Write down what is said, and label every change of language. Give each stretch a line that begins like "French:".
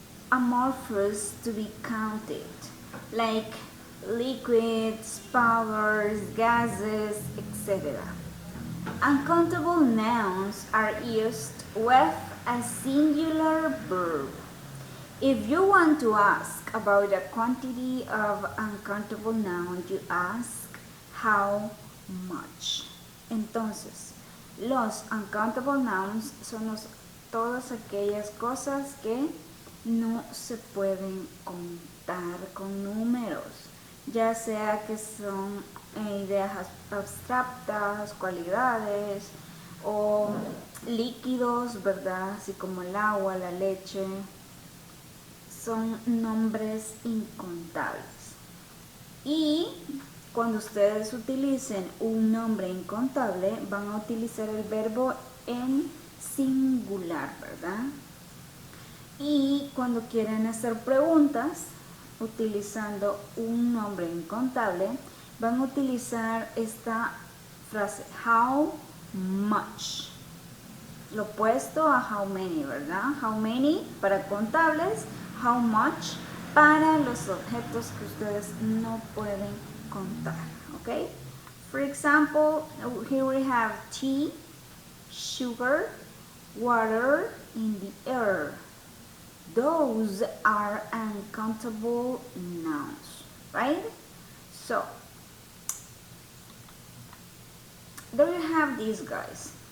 English: amorphous to be counted, like liquids, powders, gases, etc. Uncountable nouns are used with a singular verb. If you want to ask about the quantity of uncountable nouns, you ask how much.
Spanish: Entonces, los uncountable nouns son todas aquellas cosas que no se pueden contar con números, ya sea que son ideas abstractas, cualidades o líquidos, ¿verdad? Así como el agua, la leche. Son nombres incontables. Y cuando ustedes utilicen un nombre incontable, van a utilizar el verbo en singular, ¿verdad? Y cuando quieren hacer preguntas, utilizando un nombre incontable, van a utilizar esta frase, how much. Lo opuesto a how many, ¿verdad? How many para contables, how much para los objetos que ustedes no pueden contar, ¿ok?
English: For example, here we have tea, sugar, water, in the air. Those are uncountable nouns, right? So, there you have these guys.